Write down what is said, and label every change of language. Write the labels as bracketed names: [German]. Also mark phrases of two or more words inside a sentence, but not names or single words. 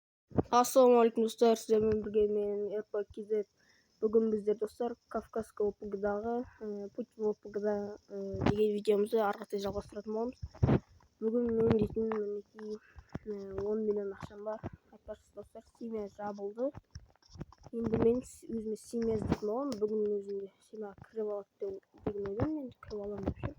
[Kazakh] Ассалаумағалейкум достар, сіздермен бірге мен РП-KZ. Бүгін біздер достар Кавказская ОПГ-дағы путь в ОПГ-да деген видеомызды ары қарай жалғастыратын боламыз. Бүгін мен дейтін мінекей 10 миллион ақшам бар. Айтпақшы достар, семья жабылды. Енді мен өзіме семья іздейтін боламын. Бүгін өзімде семья кіріп алады деген ойдамын. Енді кіріп аламын деп ше.